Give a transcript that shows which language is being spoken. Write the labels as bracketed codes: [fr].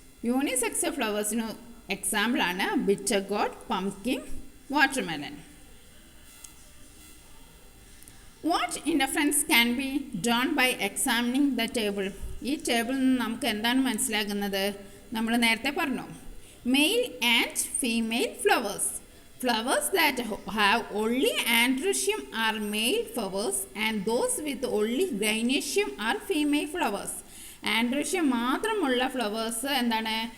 [ml] യൂണിസെക്സൽ ഫ്ലവേഴ്സിന് എക്സാമ്പിളാണ് ബിറ്റർഗോഡ്, pumpkin, watermelon. [en] What inference can be drawn by examining the table. [ml] ഈ ടേബിളിൽ നിന്ന് നമുക്ക് എന്താണ് മനസ്സിലാകുന്നത്? നമ്മൾ നേരത്തെ പറഞ്ഞു. Male and female flowers. [en] Flowers that have only androecium are male flowers and those with only gynoecium are female flowers. [ml] ആൻഡ്രോഷ്യම් മാത്രമുള്ള ഫ്ലവേഴ്സ് എന്താണ്?